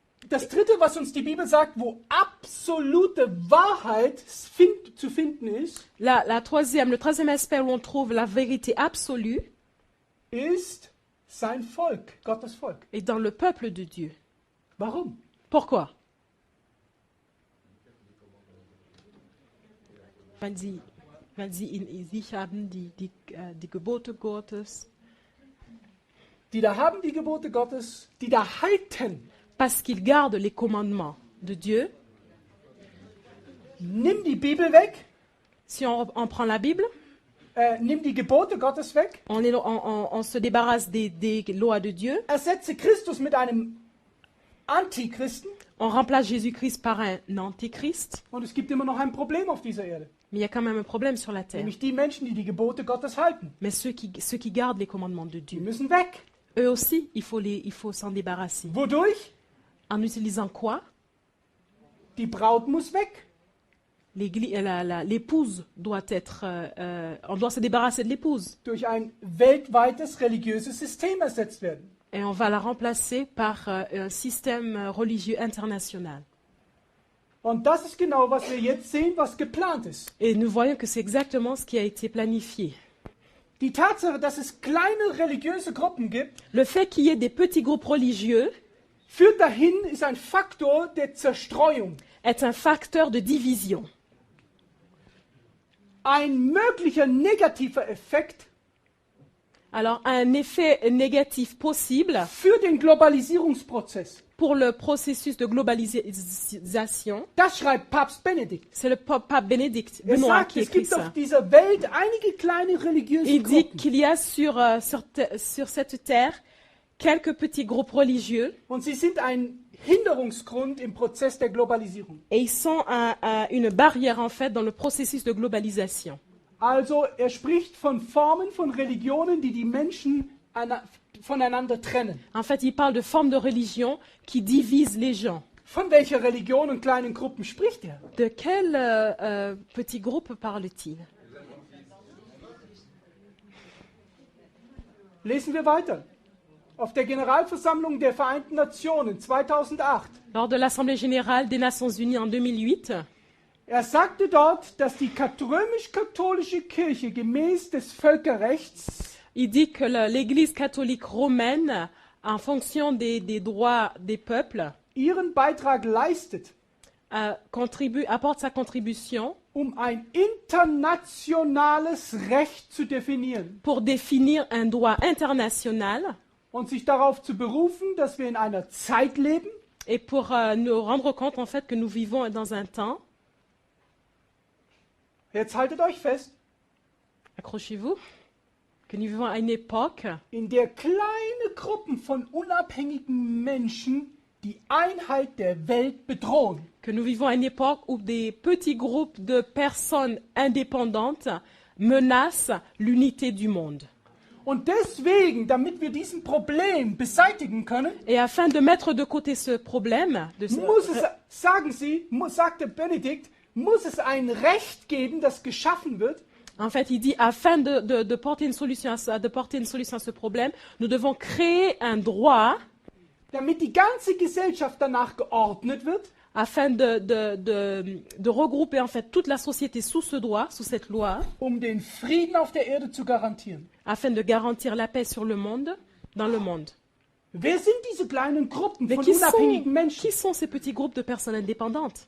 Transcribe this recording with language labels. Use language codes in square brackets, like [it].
[de] Das dritte, was uns die Bibel sagt, wo absolute Wahrheit zu finden ist, [fr] Le troisième aspect où on trouve la vérité absolue [de] ist sein Volk, Gottes Volk. [fr] est dans le peuple de Dieu. [de] Warum? [fr] Pourquoi? [de] Weil sie in sich haben die Gebote Gottes. Die da haben die Gebote Gottes, die da halten. [fr] Parce qu'ils gardent les commandements de Dieu. [de] Nimm die Bibel weg, [fr] Si on prend la Bible, [de] nimm die Gebote Gottes weg, [fr] on se débarrasse des lois de Dieu. [de] ersetze Christus mit einem Antichristen [fr] On remplace Jésus-Christ par un antichrist. [de] und es gibt immer noch ein Problem auf dieser Erde. [fr] Mais il y a quand même un problème sur la terre. [de] Nämlich die Menschen, die die Gebote Gottes halten. [fr] Mais ceux qui gardent les commandements de [de] Die [fr] Dieu, [de] müssen weg. [fr] eux aussi, il faut s'en débarrasser. [de] Wodurch? [fr] En utilisant quoi? [de] Die Braut muss weg. [fr] L'épouse doit être... on doit se débarrasser de l'épouse. [de] Durch ein weltweites religiöses System ersetzt werden. [fr] Et on va la remplacer par un système religieux international. [de] Und das ist genau, was wir jetzt sehen, was geplant ist. [fr] Et nous voyons que c'est exactement ce qui a été planifié. [de] Die Tatsache, dass es kleine religiöse Gruppen gibt, [fr] Le fait qu'il y ait des petits groupes religieux [de] führt dahin, ist ein Faktor der Zerstreuung. [fr] est un facteur de division. [de] Ein möglicher negativer Effekt [fr] Alors, un effet négatif possible [de] für den Globalisierungsprozess. [fr] pour le processus de globalisation, [de] Das schreibt Papst Benedikt. [fr] c'est le pape Bénédicte [de] Er [fr] Benoît [de] sagt, [fr] qui [de] es [fr] écrit [de] gibt [fr] ça. [de] auf dieser Welt einige kleine religiöse [fr] Il dit [de] Gruppen. [fr] qu'il y a sur cette terre quelques petits groupes religieux [de] Und sie sind ein Hinderungsgrund im Prozess der Globalisierung. [fr] et ils sont une barrière en fait dans le processus de globalisation. [de] Also er spricht von Formen von Religionen, die die Menschen voneinander trennen. [fr] En fait, il parle de formes de religion qui divisent les gens. [de] Von welcher Religion und kleinen Gruppen spricht er? [fr] De quel petit groupe parle-t-il? [de] Lesen wir weiter. Auf der Generalversammlung der Vereinten Nationen 2008. [fr] Lors de l'Assemblée générale des Nations unies en 2008, [de] Er sagte dort, dass die römisch-katholische Kirche gemäß des Völkerrechts [fr] il dit que l'Église catholique romaine, en fonction des droits des peuples, [de] ihren Beitrag leistet, [fr] apporte sa contribution [de] ein internationales Recht zu definieren [fr] pour définir un droit international [de] und sich darauf zu berufen, dass wir in einer Zeit leben, [fr] et pour nous rendre compte en fait que nous vivons dans un temps, [de] jetzt haltet euch fest, [fr] accrochez-vous, que nous vivons à une époque [de] in der kleine Gruppen von unabhängigen Menschen die Einheit der Welt bedrohen. [fr] que nous vivons à une époque où des petits groupes de personnes indépendantes menacent l'unité du monde. [de] Und deswegen, damit wir diesen Problem beseitigen können, [fr] Et afin de mettre de côté ce problème, [de] muss es, sagen Sie, sagte Benedikt, muss es ein Recht geben, das geschaffen wird, [fr] en fait, il dit, afin de porter une solution à ça, de porter une solution à ce problème, nous devons créer un droit [de] damit die ganze Gesellschaft danach geordnet wird, [fr] afin de regrouper en fait toute la société sous ce droit, sous cette loi, [de] den Frieden auf der Erde zu garantieren. [fr] afin de garantir la paix sur le monde, dans le monde. [de] Wer sind diese kleinen Gruppen [fr] Mais [de] von unabhängigen Menschen? [fr] qui sont ces petits groupes de personnes indépendantes?